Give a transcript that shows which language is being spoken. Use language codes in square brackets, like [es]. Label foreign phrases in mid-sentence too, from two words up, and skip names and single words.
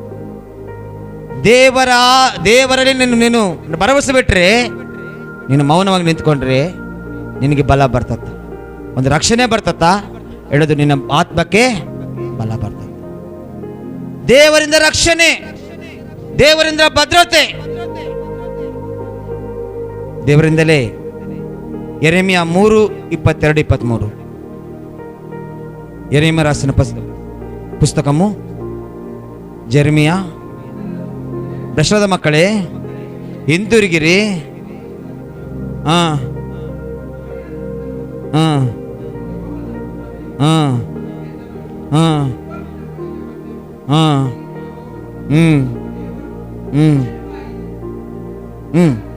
[kn] ದೇವರಲ್ಲಿ ನೀನು ಭರವಸೆ ಬಿಟ್ರೆ, ನೀನು ಮೌನವಾಗಿ ನಿಂತ್ಕೊಂಡ್ರೆ ನಿನಗೆ ಬಲ ಬರ್ತತ್ತ, ಒಂದು ರಕ್ಷಣೆ ಬರ್ತತ್ತ, ಹೇಳೋದು ನಿನ್ನ ಆತ್ಮಕ್ಕೆ ಬಲ ಬರ್ತದೆ. ದೇವರಿಂದ ರಕ್ಷಣೆ, ದೇವರಿಂದ ಭದ್ರತೆ, ದೇವರಿಂದಲೇ ಯೆರೆಮೀಯ 3:22-23. [te] యెరెమీయా రాసిన పుస్తకము జెరెమీయా. [kn] ದಶರಥ ಮಕ್ಕಳೇ, ಹಿಂತಿರುಗಿರಿ. ಆ ಆ ಆ ಆ ಆ ಹ್ಮ್ ಹ್ಮ್ ಹ್ಮ್